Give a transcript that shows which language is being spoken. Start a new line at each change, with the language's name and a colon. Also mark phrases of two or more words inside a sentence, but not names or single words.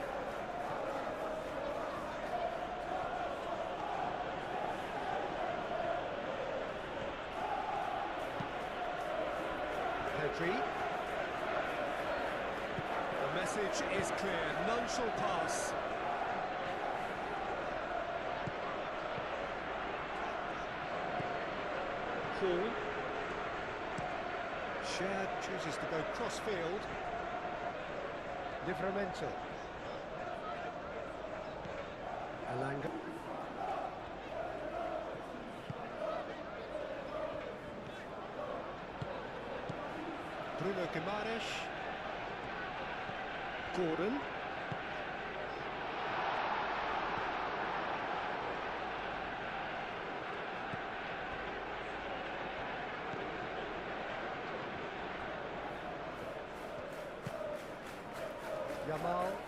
English: Pedri. The message is clear, none shall pass. Hall. Shad chooses to go cross-field. Livramento. Alanga. Bruno Guimaraes. Gordon. Yamal.